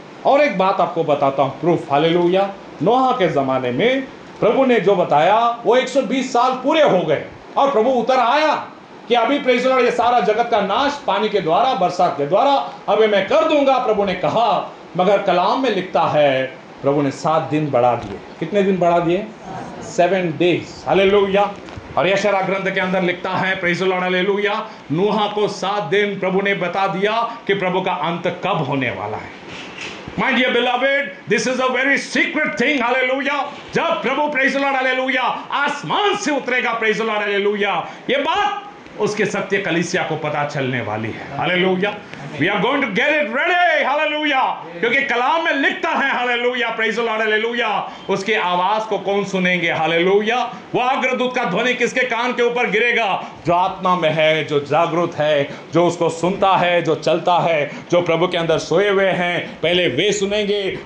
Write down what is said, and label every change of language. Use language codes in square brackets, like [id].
[hi] और एक बात आपको बताता हूँ, प्रूफ। हालेलुया। नोहा के ज़माने में प्रभु ने जो बताया वो 120 साल पूरे हो गए और प्रभु उतर आया कि अभी [en] praise the Lord [hi] ये सारा जगत का नाश पानी के द्वारा, बरसात के द्वारा अभी मैं कर दूंगा, प्रभु ने कहा। मगर कलाम में लिखता है प्रभु ने 7 दिन बढ़ा दिए। कितने दिन बढ़ा दिए? 7 डेज। हालेलुया। और यशायाह ग्रंथ के अंदर लिखता है [en] praise the Lord [hi] हालेलुया, नूहा को 7 दिन प्रभु ने बता दिया कि प्रभु का अंत कब होने वाला है। [en] My dear beloved, this is a very secret thing, hallelujah. [hi] जब प्रभु [en] praise the Lord [hi] हालेलुया आसमान से उतरेगा प्रेज़ द लॉर्ड हालेलुया, ये बात उसके सत्य कलीसिया को पता चलने वाली है। Hallelujah. [en] We are going to get it ready, [hi] hallelujah. क्योंकि कलाम में लिखता है hallelujah [en] praise the Lord [hi] hallelujah, उसके आवाज को कौन सुनेंगे? हालेलुया। वो अग्रदूत का ध्वनि किसके कान के ऊपर गिरेगा? जो आत्मा में है, जो जागरूक है, जो उसको सुनता है, जो चलता है, जो प्रभु के अंदर सोए हुए हैं, पहले वे सुनेंगे।